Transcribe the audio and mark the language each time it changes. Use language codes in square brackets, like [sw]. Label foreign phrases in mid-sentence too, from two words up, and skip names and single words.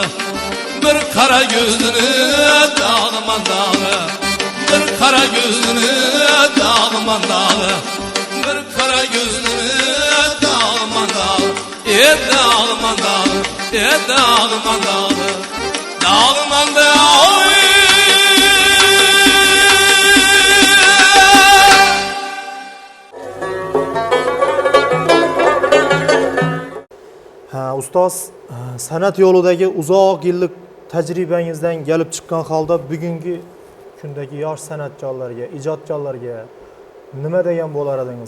[tr] Bir kara gözünü, dağıman dağı. Bir kara gözünü, dağıman dağı. Bir kara gözünü, dağıman dağı. Dağıman dağı, dağıman dağı. Dağıman dağı. [uz] Ustoz, san'at yo'lidagi uzoq yillik tajribangizdan kelib chiqqan holda bugungi kundagi yosh san'atkorlarga, ijodkorlarga nima degan bo'lar edingiz?